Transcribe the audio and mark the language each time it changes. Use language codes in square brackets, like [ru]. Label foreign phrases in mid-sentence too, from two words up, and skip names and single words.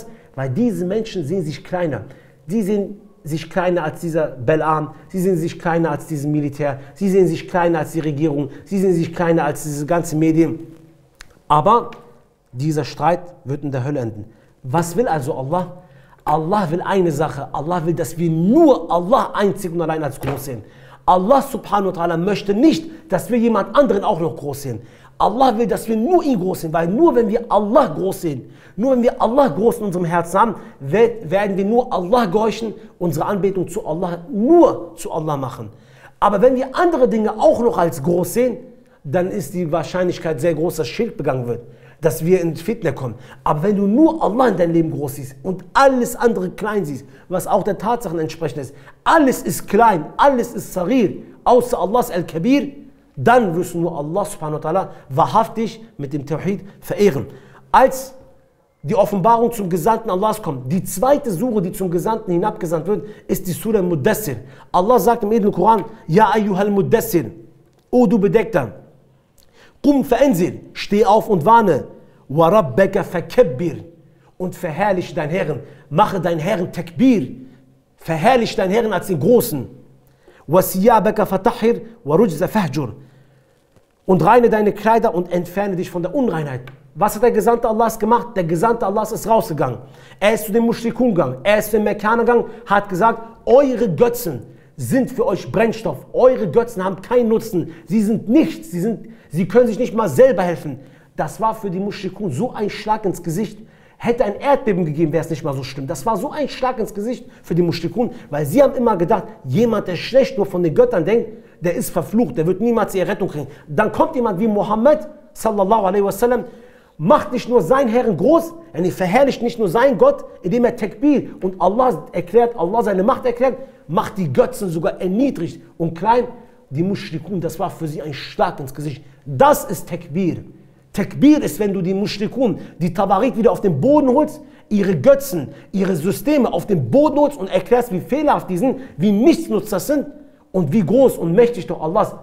[de] Weil diese Menschen sehen sich kleiner. Die sehen sich kleiner als dieser Belam, sie sehen sich kleiner als diesen Militär, sie sehen sich kleiner als die Regierung, sie sehen sich kleiner als diese ganzen Medien. Aber dieser Streit wird in der Hölle enden. Was will also Allah? Allah will eine Sache. Allah will, dass wir nur Allah einzig und allein als groß sehen. Allah [ar] سبحانه وتعالى [de] möchte nicht, dass wir jemand anderen auch noch groß sehen. Allah will, dass wir nur ihn groß sehen, weil nur wenn wir Allah groß sehen, nur wenn wir Allah groß in unserem Herzen haben, werden wir nur Allah gehorchen, unsere Anbetung zu Allah, nur zu Allah machen. Aber wenn wir andere Dinge auch noch als groß sehen, dann ist die Wahrscheinlichkeit sehr groß, dass Schirk begangen wird, dass wir in Fitna kommen. Aber wenn du nur Allah in deinem Leben groß siehst und alles andere klein siehst, was auch der Tatsachen entsprechend ist, alles ist klein, alles ist Sarir, außer Allahs Al-Kabir, dann wirst du nur Allah [ar] سبحانه وتعالى [de] wahrhaftig mit dem Tawhid verehren. Als die Offenbarung zum Gesandten Allahs kommt, die zweite Sure, die zum Gesandten hinabgesandt wird, ist die Surah Mudassir. Allah sagt im edlen Koran: [ar] يا أيها المدثر, [de] O du Bedeckter, [ar] قم فأنذر, [de] steh auf und warne, [ar] وربك فكبر, [de] und verherrliche deinen Herrn, mache deinen Herrn Takbir, verherrliche deinen Herrn als den Großen, [ar] وثيابك فطهر والرجز فاهجر, [de] und reine deine Kleider und entferne dich von der Unreinheit. Was hat der Gesandte Allahs gemacht? Der Gesandte Allahs ist rausgegangen. Er ist zu den Mushrikun gegangen. Er ist zu den Mekkanern gegangen, hat gesagt: Eure Götzen sind für euch Brennstoff. Eure Götzen haben keinen Nutzen. Sie sind nichts. Sie können sich nicht mal selber helfen. Das war für die Mushrikun so ein Schlag ins Gesicht. Hätte ein Erdbeben gegeben, wäre es nicht mal so schlimm. Das war so ein Schlag ins Gesicht für die Mushrikun, weil sie haben immer gedacht, jemand, der schlecht nur von den Göttern denkt, der ist verflucht, der wird niemals ihre Rettung kriegen. Dann kommt jemand wie Mohammed, [ar] صلى الله عليه وسلم, [de] macht nicht nur seinen Herrn groß, er verherrlicht nicht nur seinen Gott, indem er Takbir und Allah erklärt, Allah seine Macht erklärt, macht die Götzen sogar erniedrigt und klein. Die Mushrikun, das war für sie ein Schlag ins Gesicht. Das ist Takbir. Takbir ist, wenn du die Mushrikun, die Tawarit wieder auf den Boden holst, ihre Götzen, ihre Systeme auf den Boden holst und erklärst, wie fehlerhaft die sind, wie nichtsnutz das sind, und wie groß und mächtig doch Allah ist.